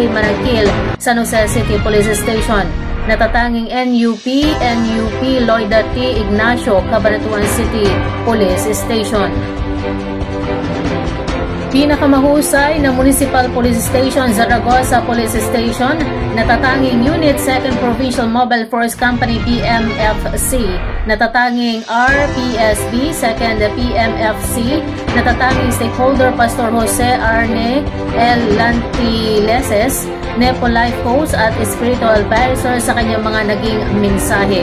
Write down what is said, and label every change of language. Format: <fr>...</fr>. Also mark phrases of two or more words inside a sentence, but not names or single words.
<tl>Manangkil, San Jose City Police Station, natatanging NUP Loida T. Ignacio, Cabanatuan City Police Station. Pinakamahusay na Municipal Police Station, Zaragoza Police Station, natatanging Unit 2nd Provincial Mobile Force Company PMFC, natatanging RPSB 2nd PMFC, natatanging Stakeholder Pastor Jose Arne L. Lantileses, NEPO</tl> <en>Life Coach</en> <tl>at</tl> <en>Spiritual Advisor</en> <tl>sa kanyang mga naging mensahe.</tl>